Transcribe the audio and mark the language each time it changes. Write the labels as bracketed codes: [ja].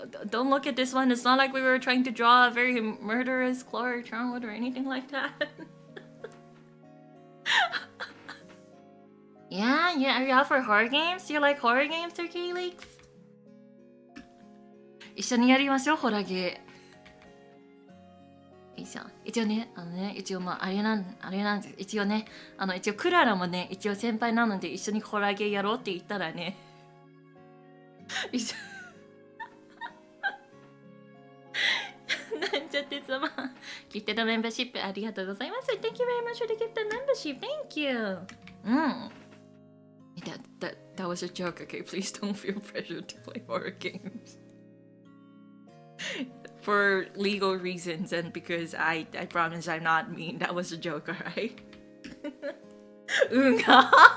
[en] don't look at this one. It's not like we were trying to draw a very murderous Klara Charmwood or anything like that. Yeah, are you out for horror games? Do you like horror games, Sir Calix? [ja] 一緒にやりましょう、ホラゲー。いいじゃん。一応ね、一応あれなんです。一応ね、一応クララもね、一応先輩なので一緒にホラゲーやろうって言ったらね。一緒。なんちゃって様。 [en] ギフテッドメンバーシップありがとうございます。 Thank you very much for the gifted membership. Thank you. め That was a joke, okay? Please don't feel pressured to play horror games. For legal reasons and because I promise I'm not mean. That was a joke, alright? Unga!